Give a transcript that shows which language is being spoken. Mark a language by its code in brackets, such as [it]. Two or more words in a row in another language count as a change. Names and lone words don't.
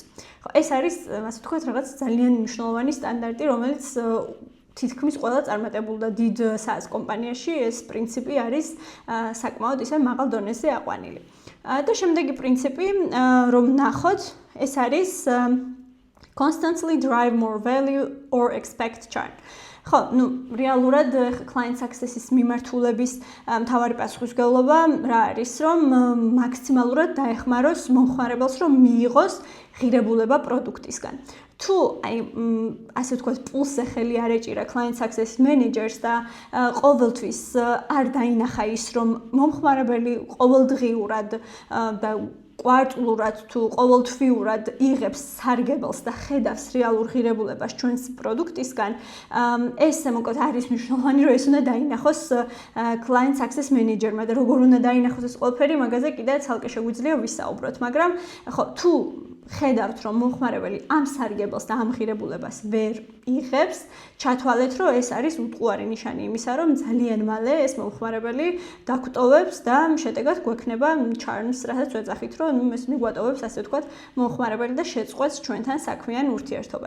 [ka] ხო, ეს არის, ასე ვთქვათ, რაღაც ძალიან მნიშვნელოვანი სტანდარტი, რომელიც თითქმის ყველა წარმატებულ და დიდ SaaS კომპანიაში ეს პრინციპი არის საკმაოდ ისე მაღალ დონეზე აყვანილი. და შემდეგი პრინციპი, რომ ნახოთ, ეს არის [en] constantly drive more value or expect churn. [ka] ხო, რეალურად [en] client success- [ka] ის მიმართულების მთავარი პასუხისმგებლობა რა არის, რომ მაქსიმალურად დაეხმაროს მომხმარებელს, რომ მიიღოს ღირებულება პროდუქტისგან. თუ ასე ვთქვათ, პულსზე ხელი არ ეჭირა [en] client success manager- [ka] ს და ყოველთვის არ დაინახა ის, რომ მომხმარებელი ყოველდღიურად და კვარტლურად თუ ყოველთვიურად იღებს სარგებელს და ხედავს რეალურ ღირებულებას ჩვენს პროდუქტისგან, ეს მოკლედ არის მნიშვნელოვანი, რომ ეს უნდა დაინახოს [en] client success manager- [ka] მა და როგორ უნდა დაინახოს ეს ყველაფერი, მაგაზე კიდე ცალკე შეგვიძლია ვისაუბროთ, მაგრამ ხო, თუ ხედავთ, რომ მომხმარებელი ამ სარგებელს და ამ ღირებულებას ვერ იღებს, ჩათვალეთ, რომ ეს არის უტყუარი ნიშანი იმისა, რომ ძალიან მალე ეს მომხმარებელი დაგვტოვებს და შედეგად გვექნება churn-ს, რასაც ვეძახით, რომ ეს მიგვატოვებს, ასე ვთქვათ, მომხმარებელი და შეწყვეტს ჩვენთან საქმიან ურთიერთობას.